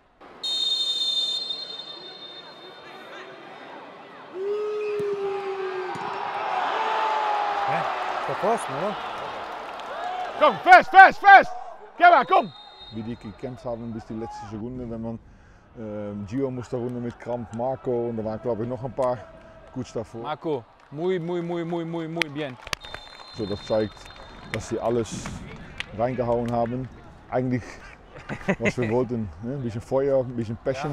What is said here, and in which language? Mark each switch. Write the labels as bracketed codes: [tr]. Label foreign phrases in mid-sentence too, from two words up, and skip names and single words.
[de] Der Posten, oder? Komm, fest, fest, fest! Geh mal, komm! Wie die gekämpft haben bis die letzte Sekunde, wenn man Gio musste runter mit Krampf, Marco und da waren glaube ich noch ein paar gut davor. [es] Marco, muy bien. [de] So, das zeigt, dass sie alles reingehauen haben. Eigentlich, was wir wollten, ne? Ein bisschen Feuer, ein bisschen Passion.